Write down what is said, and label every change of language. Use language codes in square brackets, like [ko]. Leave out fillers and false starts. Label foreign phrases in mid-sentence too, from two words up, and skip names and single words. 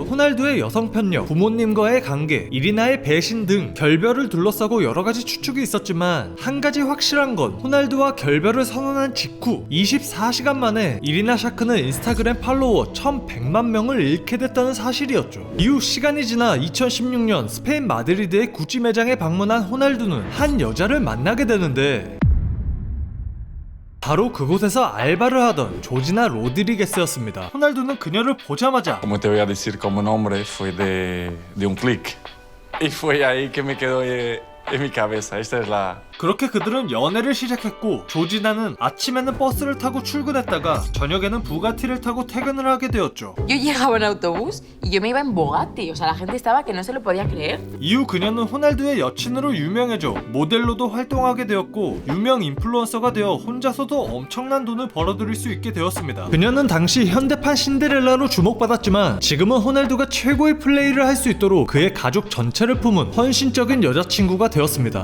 [ko] 호날두의 여성 편녀, 부모님과의 관계, 이리나의 배신 등 결별을 둘러싸고 여러가지 추측이 있었지만 한 가지 확실한 건 호날두와 결별을 선언한 직후 24시간 만에 이리나 샤크는 인스타그램 팔로워 1100만 명을 잃게 됐다는 사실이었죠. 이후 시간이 지나 2016년 스페인 마드리드의 구찌 매장에 방문한 호날두는 한 여자를 만나게 되는데 바로 그곳에서 알바를 하던 조지나 로드리게스였습니다. 호날두는 그녀를 보자마자 [es] Como te voy a decir como nombre fue de un clic y fue ahí que me quedó en mi cabeza. Esta es la [ko] 그렇게 그들은 연애를 시작했고 조지나는 아침에는 버스를 타고 출근했다가 저녁에는 부가티를 타고 퇴근을 하게 되었죠. [es] Yo llegaba en autobús y yo me iba en Bugatti, o sea, la gente estaba que no se lo podía creer. [ko] 이후 그녀는 호날두의 여친으로 유명해져 모델로도 활동하게 되었고 유명 인플루언서가 되어 혼자서도 엄청난 돈을 벌어들일 수 있게 되었습니다. 그녀는 당시 현대판 신데렐라로 주목받았지만 지금은 호날두가 최고의 플레이를 할 수 있도록 그의 가족 전체를 품은 헌신적인 여자친구가 되었습니다.